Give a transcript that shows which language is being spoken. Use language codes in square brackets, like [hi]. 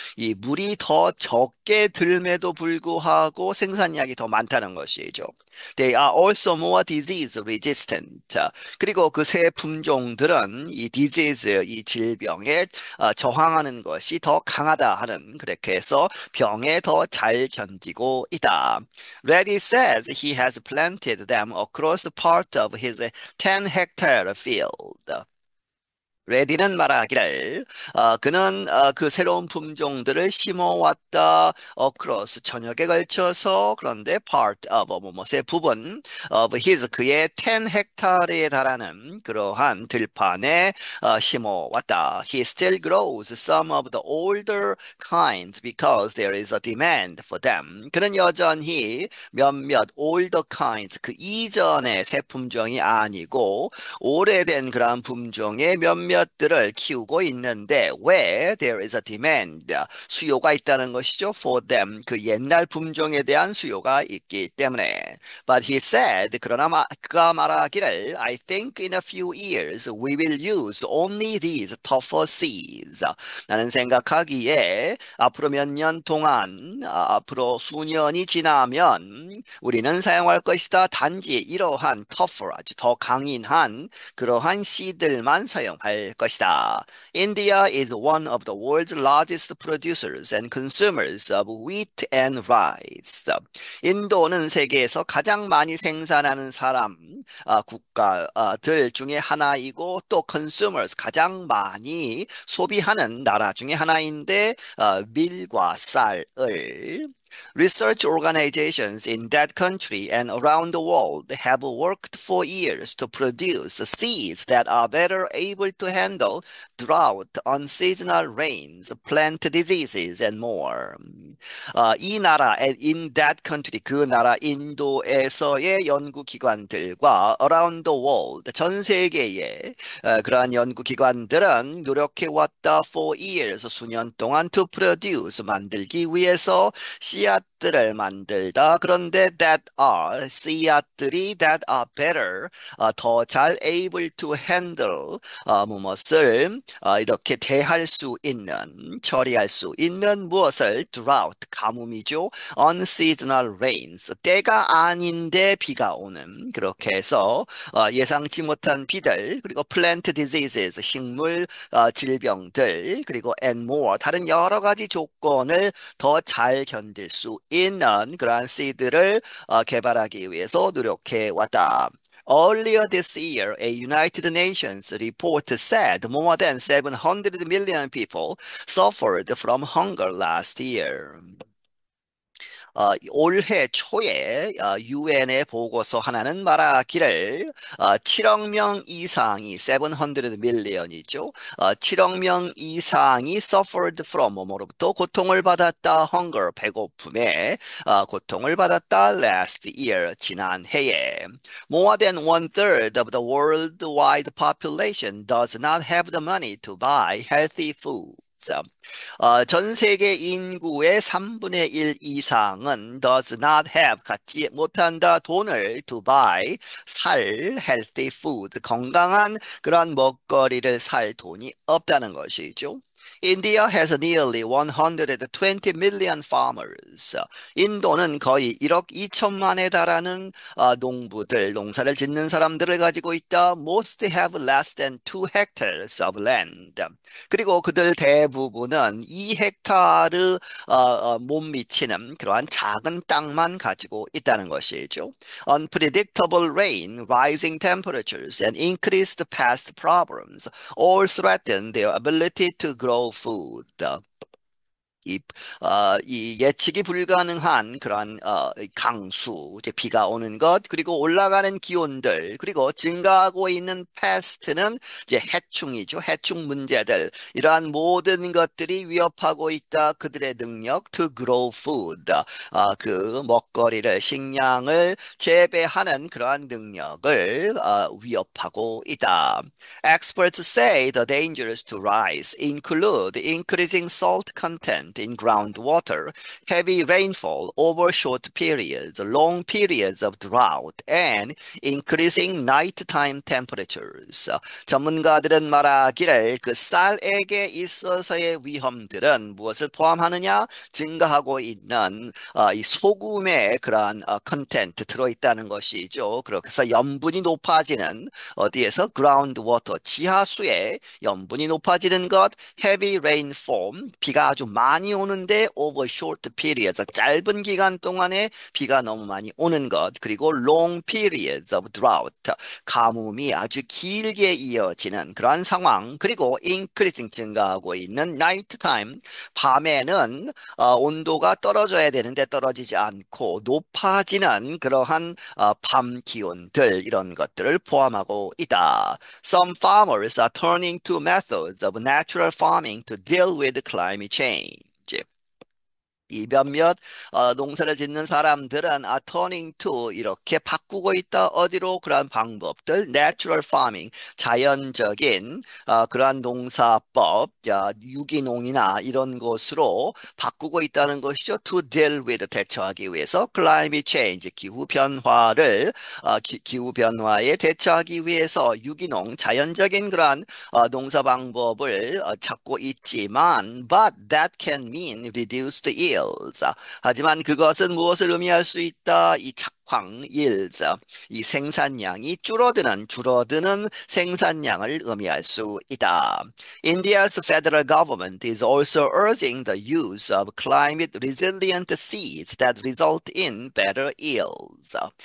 [ko] 이 물이 더 적게 들음에도 불구하고 생산량이 더 많다는 것이죠. [en] They are also more disease resistant. [ko] 그리고 그 새 품종들은 이 disease, 이 질병에 저항하는 것이 더 강하다 하는 그렇게 해서 병에 더 잘 견디고 있다. [en] Reddy says he has planted them across part of his 10-hectare field. [ko] 레디는 말하기를 그는 그 새로운 품종들을 심어왔다. across 전역에 걸쳐서 그런데 [en] part of [ko] 뭐뭐의 부분 [en] of his [ko] 그의 10 헥타르에 달하는 그러한 들판에 심어왔다. [en] He still grows some of the older kinds because there is a demand for them. [ko] 그는 여전히 몇몇 [en] older kinds [ko] 그 이전의 새 품종이 아니고 오래된 그러한 품종의 몇몇들을 키우고 있는데 왜 [en] there is a demand [ko] 수요가 있다는 것이죠. [en] for them [ko] 그 옛날 품종에 대한 수요가 있기 때문에 [en] but he said [ko] 그러나 그가 말하기를 [en] I think in a few years we will use only these tougher seeds [ko] 나는 생각하기에 앞으로 몇 년 동안 앞으로 수년이 지나면 우리는 사용할 것이다. 단지 이러한 tougher 아주 더 강인한 그러한 씨들만 사용할 것이다. [en] India is one of the world's largest producers and consumers of wheat and rice. [ko] 인도는 세계에서 가장 많이 생산하는 국가들 중에 하나이고 또 consumers 가장 많이 소비하는 나라 중에 하나인데 밀과 쌀을 [en] Research organizations in that country and around the world have worked for years to produce seeds that are better able to handle drought, unseasonal rains, plant diseases, and more. [ko] 이 나라, [en] in that country, [ko] 그 나라 인도에서의 연구기관들과 [en] around the world, [ko] 전 세계의 그러한 연구기관들은 노력해왔다 [en] for years, [ko] 수년 동안 [en] to produce, [ko] 만들기 위해서 씨앗들을 만들다. 그런데 씨앗들이 [en] that are better, [ko] 더 잘 [en] able to handle, [ko] 무엇을 이렇게 대할 수 있는, 처리할 수 있는 무엇을 drought, 가뭄이죠. [en] unseasonal rains, [ko] 때가 아닌데 비가 오는, 그렇게 해서 예상치 못한 비들, 그리고 [en] plant diseases, [ko] 식물 질병들, 그리고 [en] and more, [ko] 다른 여러 가지 조건을 더 잘 견딜 수 있는 그러한 씨드를 개발하기 위해서 노력해 왔다. [en] Earlier this year, a United Nations report said more than 700 million people suffered from hunger last year. [ko] 올해 초에 유엔의 보고서 하나는 말하기를 7억 명 이상이 700 million이죠. 7억 명 이상이 [en] suffered from [ko] 뭐로부터 고통을 받았다. hunger 배고픔에 고통을 받았다. [en] last year [ko] 지난 해에 [en] more than one third of the worldwide population does not have the money to buy healthy foods. [ko] 전 세계 인구의 3분의 1 이상은 [en] does not have, [ko] 갖지 못한다, 돈을 [en] to buy, [ko] 살 [en] healthy food, [ko] 건강한 그런 먹거리를 살 돈이 없다는 것이죠. [en] India has nearly 120 million farmers. [ko] 인도는 거의 1억 2천만에 달하는 농부들, 농사를 짓는 사람들을 가지고 있다. [en] Most have less than 2 hectares of land. [ko] 그리고 그들 대부분은 2헥타르 못 미치는 그러한 작은 땅만 가지고 있다는 것이죠. [en] Unpredictable rain, rising temperatures, and increased pest problems all threaten their ability to grow food. [ko] 이, 이 예측이 불가능한 그런 강수, 이제 비가 오는 것, 그리고 올라가는 기온들, 그리고 증가하고 있는 패스트는 이제 해충이죠. 해충 문제들. 이러한 모든 것들이 위협하고 있다. 그들의 능력 [en] to grow food. [ko] 그 먹거리를, 식량을 재배하는 그러한 능력을 위협하고 있다. [en] Experts say the dangers to rice include increasing salt content in groundwater, heavy rainfall over short periods, long periods of drought, and increasing nighttime temperatures. [ko] 전문가들은 말하기를 그 쌀에게 있어서의 위험들은 무엇을 포함하느냐? 증가하고 있는 이 소금의 그러한 컨텐트 들어있다는 것이죠. 그래서 염분이 높아지는 어디에서? groundwater, 지하수의 염분이 높아지는 것, [en] heavy rainfall, [ko] 비가 아주 많이 많이 오는데 [en] over short periods, [ko] 짧은 기간 동안에 비가 너무 많이 오는 것, 그리고 [en] long periods of drought, [ko] 가뭄이 아주 길게 이어지는 그러한 상황, 그리고 increasing 증가하고 있는 [en] night time, [ko] 밤에는 온도가 떨어져야 되는데 떨어지지 않고 높아지는 그러한 밤 기온들 이런 것들을 포함하고 있다. [en] Some farmers are turning to methods of natural farming to deal with climate change. [ko] 이 몇몇 농사를 짓는 사람들은 [en] turning to [ko] 이렇게 바꾸고 있다. 어디로? 그러한 방법들, [en] natural farming, [ko] 자연적인 그러한 농사법, 유기농이나 이런 것으로 바꾸고 있다는 것이죠. [en] To deal with, [ko] 대처하기 위해서 [en] climate change, [ko] 기후 변화를 기후 변화에 대처하기 위해서 유기농, 자연적인 그러한 농사 방법을 찾고 있지만, [en] but that can mean reduced yields. [ko] 하지만 그것은 무엇을 의미할 수 있다? 이 착황 yields, 이 생산량이 줄어드는 생산량을 의미할 수 있다. [en] India's federal government is also urging the use of climate resilient seeds that result in better yields.